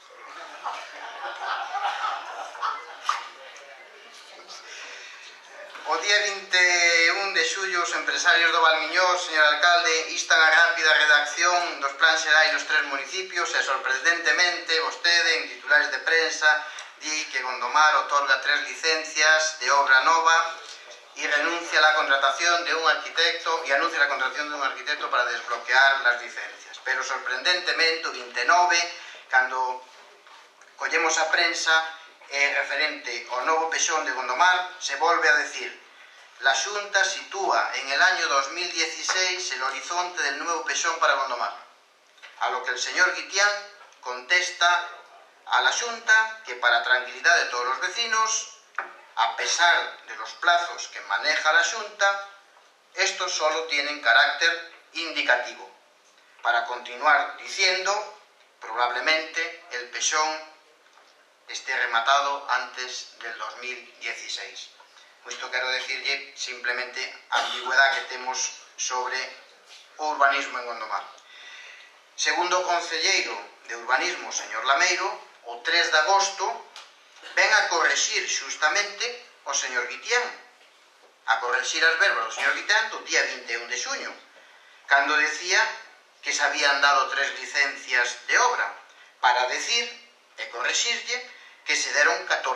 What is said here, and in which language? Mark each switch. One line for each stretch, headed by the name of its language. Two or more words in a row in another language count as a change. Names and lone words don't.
Galician: O día 21 de xullo, os empresarios do Valmiñor, señor alcalde, instan a rápida redacción dos plans xerais dos 3 municipios e, sorprendentemente, vostede, en titulares de prensa, di que Gondomar
Spanish: otorga 3 licencias de obra nova e renuncia a la contratación de un arquitecto para desbloquear las licencias.
Galician: Pero, sorprendentemente, o 29, cando collemos a prensa, referente ao novo pexón de Gondomar, se volve a decir:
Spanish: la Xunta sitúa en el año 2016 el horizonte del nuevo pexón para Gondomar. A lo que el señor Guitián contesta a la Xunta que, para tranquilidad de todos los vecinos, a pesar de los plazos que maneja la Xunta, estos solo tienen carácter indicativo, para continuar diciendo, probablemente, el pexón esté rematado antes del 2016.
Galician: Isto quero decirlle simplemente a ambigüedade que temos sobre o urbanismo en Gondomar. Segundo o concelleiro de urbanismo, señor Lameiro, o 3 de agosto ven a correxir xustamente o señor Guitián, a correxir as verbas do señor Guitián do día 21 de xuño, cando decía que se habían dado 3 licencias de obra, para decir e correxirlle que se deron 14.